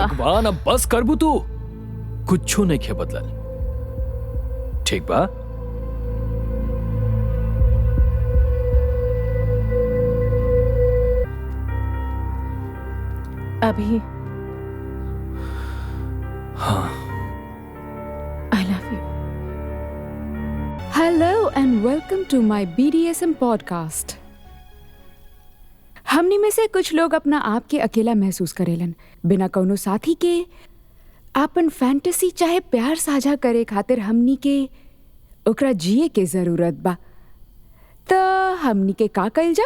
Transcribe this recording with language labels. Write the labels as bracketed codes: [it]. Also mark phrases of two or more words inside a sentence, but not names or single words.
[bho] भगवान, अब बस करबू तू। कुछ नहीं खे बदलल, ठीक बा? अभी हाँ। [en] I love you. Hello and welcome to my BDSM podcast. [bho] हमनी में से कुछ लोग अपना आप के अकेला महसूस करेलन, बिना कौनो साथी के आपन फैंटेसी चाहे प्यार साझा करे खातिर हमनी के ओकरा जिए के जरूरत बा। तो हमनी के का कइल जाओ?